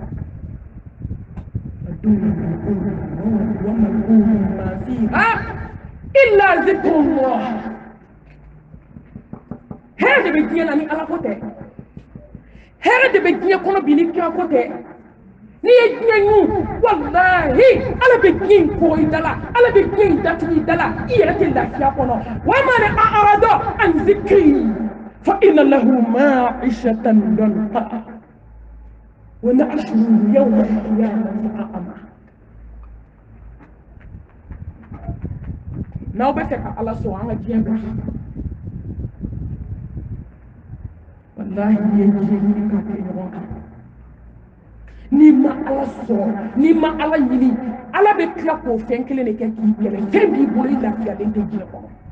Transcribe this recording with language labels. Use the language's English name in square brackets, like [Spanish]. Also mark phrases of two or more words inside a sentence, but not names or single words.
[Arabic] إلا ذكر الله [Bambara] hɛrɛ de bɛ diɲɛ na ni ala ko tɛ hɛrɛ de bɛ diɲɛ kɔnɔ bi ni kira ko tɛ n'i ye diɲɛ ɲu walahi ala bɛ diɲɛ in kɔgɔ i da la ala bɛ diɲɛ in datugu i da la i yɛrɛ tɛ lafiya kɔnɔ [Arabic] ومن أعرض عن ذكري فإن له معيشة ضنكا ونحشره يوم القيامة أعمى [Bambara] n'aw bɛ fɛ ka ala sɔn an ka diɲɛ bila wallahi ye diɲɛ ɲini k'a kɛ ɲɔgɔn kan n'i ma ala sɔn n'i ma ala ɲini ala bɛ tila k'o fɛn kelen de kɛ k'i kɛlɛ fɛn b'i bolo i lafiyalen tɛ diɲɛ kɔnɔ